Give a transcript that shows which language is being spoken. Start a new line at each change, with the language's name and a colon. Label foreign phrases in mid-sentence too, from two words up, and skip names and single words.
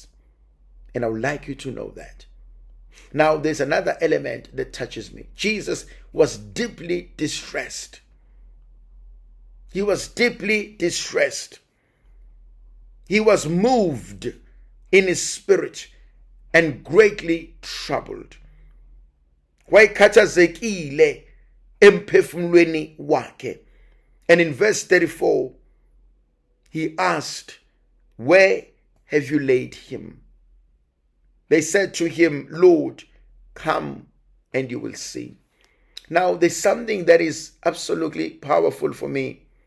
English: And I would like you to know that. Now, there's another element that touches me. Jesus was deeply distressed. He was deeply distressed. He was moved in his spirit and greatly troubled.
Zulu: Wayekhathazekile emphefumulweni wakhe.
English: And in verse 34, he asked, "Where have you laid him?" They said to him, "Lord, come and you will see." Now, there's something that is absolutely powerful for me.